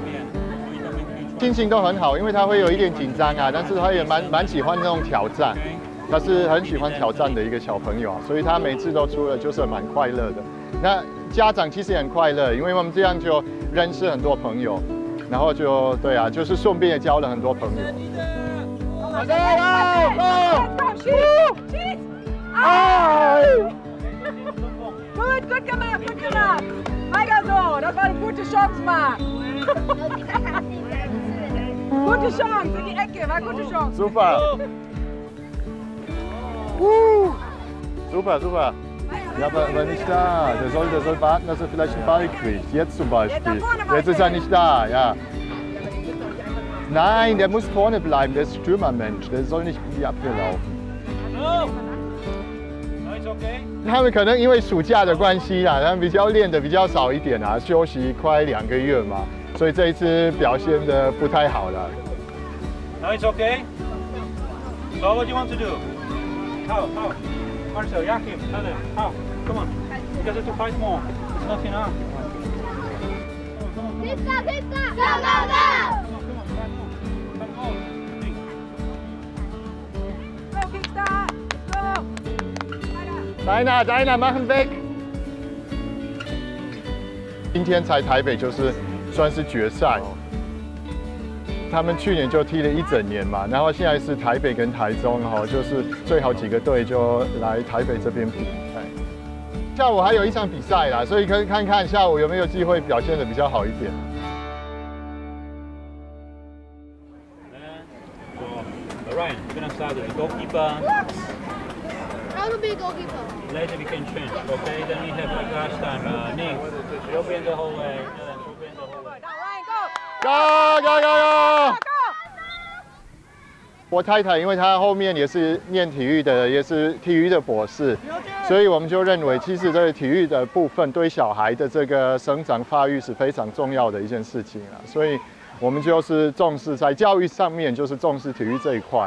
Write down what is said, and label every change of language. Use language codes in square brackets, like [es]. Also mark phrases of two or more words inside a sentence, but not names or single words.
[zh] 心情都很好，因为他会有一点紧张啊，但是他也蛮喜欢那种挑战，他是很喜欢挑战的一个小朋友啊，所以他每次都出了就是蛮快乐的。那家长其实也很快乐，因为我们这样就认识很多朋友，然后就对啊，就是顺便也交了很多朋友。 [de] Gut gemacht, gut gemacht. Weiter so, das war eine gute Chance, Marc. Gute Chance, in die Ecke, war gute Chance. Super. Super, super. Ja, aber nicht da. Der soll warten, dass er vielleicht einen Ball kriegt. Jetzt zum Beispiel. Jetzt ist er nicht da, ja. Nein, der muss vorne bleiben. Der ist Stürmermensch. Der soll nicht in die Abwehr laufen. [zh] 他们可能因为暑假的关系啦，他们比较练的比较少一点啊，休息快2个月嘛，所以这一次表现的不太好了。 [en] No, it's okay. So what do you want to do? How? Marcel, Jakim, how? Come on. You guys have to fight more. It's not enough. Pizza, pizza! Go, go, go! Go, Kickstart! Go! [de] Deiner, machen weg！ [zh] 今天才台北就是算是决赛，他们去年就踢了1整年嘛，然后现在是台北跟台中就是最好几个队就来台北这边比。下午还有1场比赛啦，所以可以看看下午有没有机会表现得比较好一点。 [en] Ryan, you're gonna start with the goalkeeper. I will be a goalkeeper. Later we can change, okay? Then we have like last time, Nick, you'll be in the whole way. Go, go, go, go! [zh] 我太太因为她后面也是念体育的，也是体育的博士，所以我们就认为，其实这个体育的部分对小孩的这个生长发育是非常重要的一件事情啊。所以我们就是重视在教育上面，就是重视体育这一块。